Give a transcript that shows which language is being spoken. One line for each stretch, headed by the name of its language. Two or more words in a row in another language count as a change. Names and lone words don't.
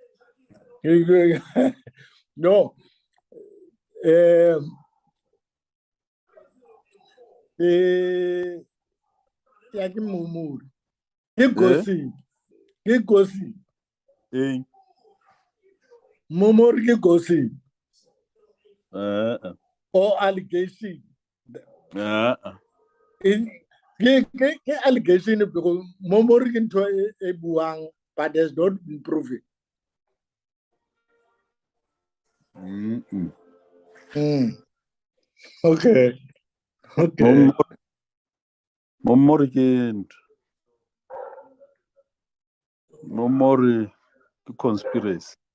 Southern Sotho: No. Ya ke momori. Ke gossip. Momori ke gossip.
English: Or allegation.
Southern Sotho: Ke allegation because momori ke ntho e buang
English: but has not been proven. Okay.
Southern Sotho: Momori ke conspiracy.